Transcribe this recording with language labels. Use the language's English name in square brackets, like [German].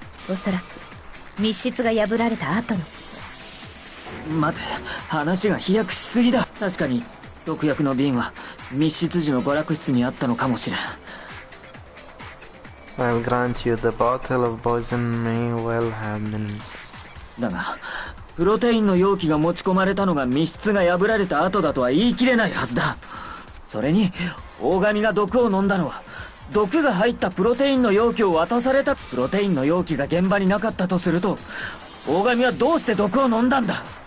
[Japanese] おそらく密室が破られた後の。待て、話が飛躍しすぎだ。確かに毒薬の瓶は密室時の娯楽室にあったのかもしれん。 [English] I'll grant you the bottle of poison may well have been. [Japanese] だがプロテインの容器が持ち込まれたのが密室が破られた後だとは言い切れないはずだ。それに大神が毒を飲んだのは毒が入ったプロテインの容器を渡された。プロテインの容器が現場になかったとすると、大神はどうして毒を飲んだんだ。